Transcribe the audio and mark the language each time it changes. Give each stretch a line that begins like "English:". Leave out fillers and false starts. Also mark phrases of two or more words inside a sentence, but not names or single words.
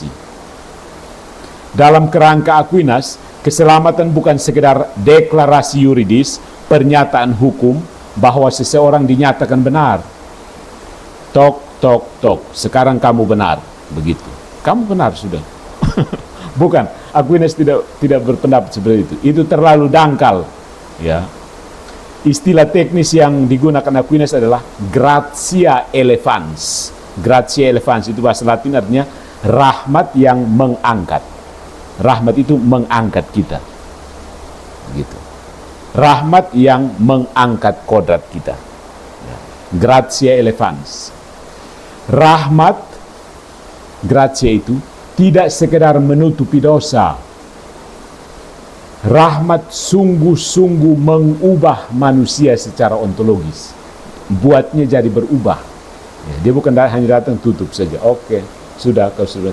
Indonesian: Dalam kerangka Aquinas, keselamatan bukan sekedar deklarasi yuridis, pernyataan hukum bahwa seseorang dinyatakan benar. Tok, tok, tok, sekarang kamu benar, begitu. Kamu benar sudah. Bukan, Aquinas tidak berpendapat seperti itu. Itu terlalu dangkal, ya. Istilah teknis yang digunakan Aquinas adalah
Latin: gratia elevans. Gratia elevans
Indonesian: itu bahasa Latin, artinya rahmat yang mengangkat. Rahmat itu mengangkat kita. Gitu. Rahmat yang mengangkat kodrat kita.
Latin: Gratia elevans.
Indonesian: Rahmat, gratia itu tidak sekedar menutupi dosa. Rahmat sungguh-sungguh mengubah manusia secara ontologis, buatnya jadi berubah. Ya, dia bukan hanya datang tutup saja. Oke, sudah kau sudah.